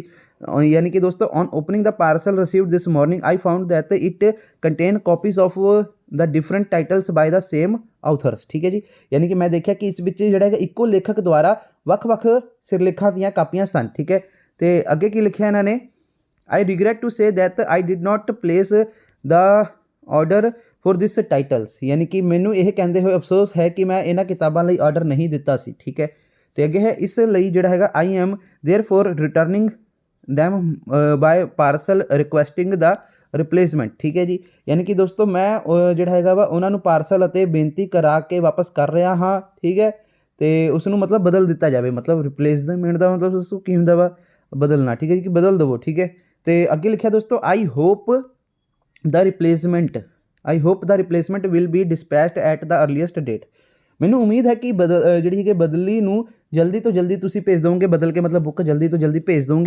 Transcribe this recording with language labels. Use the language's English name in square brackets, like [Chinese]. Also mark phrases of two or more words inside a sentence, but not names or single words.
[Punjabi] ਯਾਨੀ ਕਿ ਦੋਸਤੋ [English] on opening the parcel received this morning I found that it contain copies of the different titles by the same authors, [Punjabi] ਠੀਕ ਹੈ ਜੀ। ਯਾਨੀ ਕਿ ਮੈਂ ਦੇਖਿਆ ਕਿ ਇਸ ਵਿੱਚ ਜਿਹੜਾ ਹੈਗਾ ਇੱਕੋ ਲੇਖਕ ਦੁਆਰਾ ਵੱਖ-ਵੱਖ ਸਿਰਲੇਖਾਂ ਦੀਆਂ ਕਾਪੀਆਂ ਸਨ, ਠੀਕ ਹੈ। ਅਤੇ ਅੱਗੇ ਕੀ ਲਿਖਿਆ ਇਹਨਾਂ ਨੇ, [English] I regret to say that I did not place the order for this titles, [Punjabi] ਯਾਨੀ ਕਿ ਮੈਨੂੰ ਇਹ ਕਹਿੰਦੇ ਹੋਏ ਅਫਸੋਸ ਹੈ ਕਿ ਮੈਂ ਇਹਨਾਂ ਕਿਤਾਬਾਂ ਲਈ ਆਰਡਰ ਨਹੀਂ ਦਿੱਤਾ ਸੀ, ਠੀਕ ਹੈ। ਅਤੇ ਅੱਗੇ ਹੈ ਇਸ ਲਈ ਜਿਹੜਾ ਹੈਗਾ [English] I am therefore returning them by parcel requesting the replacement, [Punjabi] ਠੀਕ ਹੈ ਜੀ। ਯਾਨੀ ਕਿ ਦੋਸਤੋ ਮੈਂ ਜਿਹੜਾ ਹੈਗਾ ਵਾ ਉਹਨਾਂ ਨੂੰ ਪਾਰਸਲ ਅਤੇ ਬੇਨਤੀ ਕਰਾ ਕੇ ਵਾਪਸ ਕਰ ਰਿਹਾ ਹਾਂ, ਠੀਕ ਹੈ। ਅਤੇ ਉਸ ਨੂੰ ਮਤਲਬ ਬਦਲ ਦਿੱਤਾ ਜਾਵੇ, ਮਤਲਬ ਰਿਪਲੇਸਮੈਂਟ ਦਾ ਮਤਲਬ ਉਸ ਕੀ ਹੁੰਦਾ ਵਾ ਬਦਲਣਾ, ਠੀਕ ਹੈ ਜੀ, ਕਿ ਬਦਲ ਦੇਵੋ, ਠੀਕ ਹੈ। ਅਤੇ ਅੱਗੇ ਲਿਖਿਆ ਦੋਸਤੋ [English] I hope the replacement will be dispatched at the earliest date, [Punjabi] ਮੈਨੂੰ ਉਮੀਦ ਹੈ ਕਿ ਜਿਹੜੀ ਹੈਗੀ ਬਦਲੀ ਨੂੰ ਜਲਦੀ ਤੋਂ ਜਲਦੀ ਤੁਸੀਂ ਭੇਜ ਦੋਗੇ, ਬਦਲ ਕੇ ਮਤਲਬ ਬੁੱਕ ਜਲਦੀ ਤੋਂ ਜਲਦੀ ਭੇਜ ਦੋਗੇ।